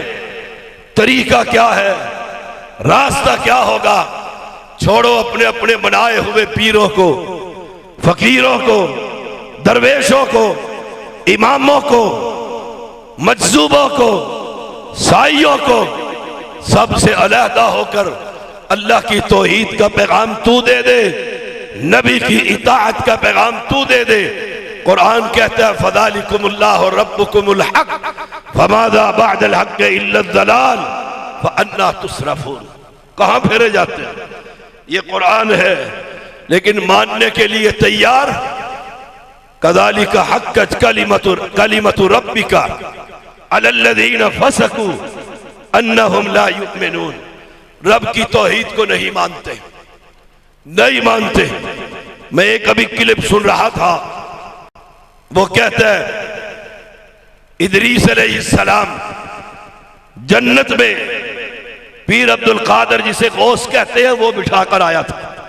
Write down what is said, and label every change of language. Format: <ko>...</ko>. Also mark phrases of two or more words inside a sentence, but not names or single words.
<hi>तरीका क्या है, रास्ता क्या होगा, छोड़ो अपने अपने बनाए हुए पीरों को, फकीरों को, दरवेशों को, इमामों को, मजजूबों को, साइयों को, सबसे अलहदा होकर अल्लाह की तौहीद का पैगाम तू दे दे, नबी की इताअत का पैगाम तू दे दे। कुरान कहता है</hi> <ar>فذلكم الله ربكم الحق فماذا بعد الحق إلا الضلال فأنى تصرفون.</ar> <hi>कहां फेरे जाते हैं, ये कुरान है, लेकिन मानने के लिए तैयार।</hi> <ar>كذلك حقت كلمت ربك على الذين فسقوا أنهم لا يؤمنون.</ar> <hi>रब की तौहीद को नहीं मानते, नहीं मानते। मैं एक अभी क्लिप सुन रहा था, वो कहता है इदरीस अलैहिस्सलाम जन्नत में पीर अब्दुल कादर जिसे गौस कहते हैं वो बिठाकर आया था।</hi>